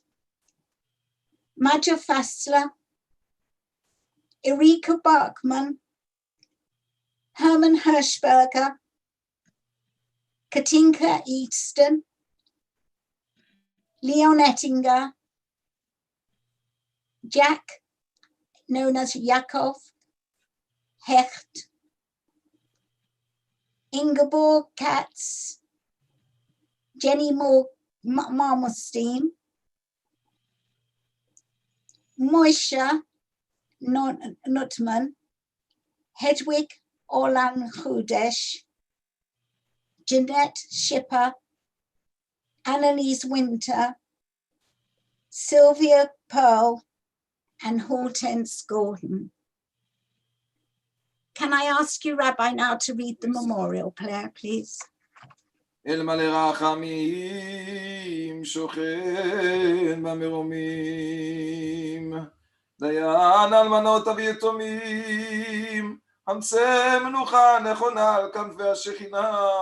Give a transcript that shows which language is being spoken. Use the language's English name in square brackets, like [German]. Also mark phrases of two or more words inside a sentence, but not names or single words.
[English] Maja Fassler, Erika Bachmann, Herman Hirschberger, Katinka Easton, Leon Ettinger, Jack, known as Yakov, Hecht, Ingeborg Katz, Jenny Marmorstein, Moisha Nutman, Hedwig Orlan Hudesh, Jeanette Schipper, Annalise Winter, Sylvia Pearl, and Hortense Gordon. Can I ask you, Rabbi, now to read the memorial prayer, please? [Hebrew] אל מלא רחמים שוכן במרומים, דיין אלמנות ויתומים, חמצה מנוחה נכונה על כנפי השכינה,